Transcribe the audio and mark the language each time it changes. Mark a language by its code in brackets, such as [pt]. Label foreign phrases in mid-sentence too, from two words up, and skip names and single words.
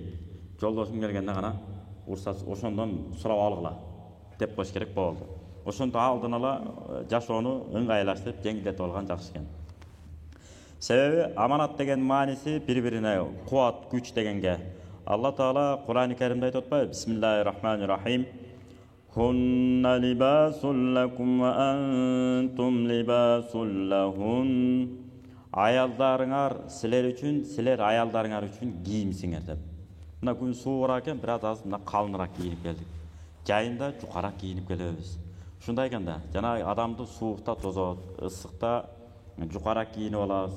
[ky] Жолдошуң келгенде гана уруксат ошондон сурап алгыла деп коюш керек болду. Ошондо алдын ала жашоону ыңгайлаштырып, жеңилдетип алган жакшы экен. Себеби аманат деген мааниси бири-бирине кубат, күч дегенге. Алла Таала Кур'ан-ы Керимде айтып атпайбы? [ar] بسم الله الرحمن الرحيم. هن لباس لكم وأنتم لباس لهن. [ky] Аялдарыңар силер үчүн, силер аялдарыңар үчүн кийимсиңер деп. Мына күн суугураак экен, бираз аз мына калыныраак кийинип келдик. Жайында жукараак кийинип келебиз. Ушундай экен да, жана адамды суукта тозот, ысыкта жукараак кийинип алабыз.